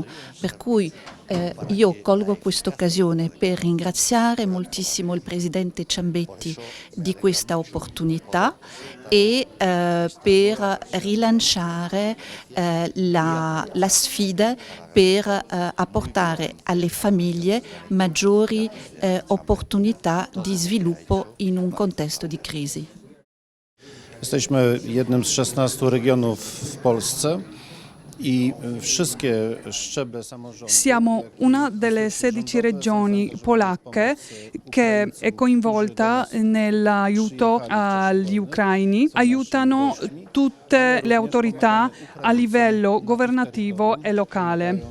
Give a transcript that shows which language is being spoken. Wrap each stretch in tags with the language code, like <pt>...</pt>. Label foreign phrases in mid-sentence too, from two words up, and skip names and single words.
<it>Per cui io colgo questa occasione per ringraziare moltissimo il presidente Ciambetti di questa opportunità e per rilanciare la sfida per apportare alle famiglie maggiori opportunità di sviluppo in un contesto di crisi.</it> <pl>Jesteśmy jednym z 16 regionów w Polsce</pl> <it>Siamo una delle 16 regioni polacche che è coinvolta nell'aiuto agli ucraini. Aiutano tutte le autorità a livello governativo e locale.</it>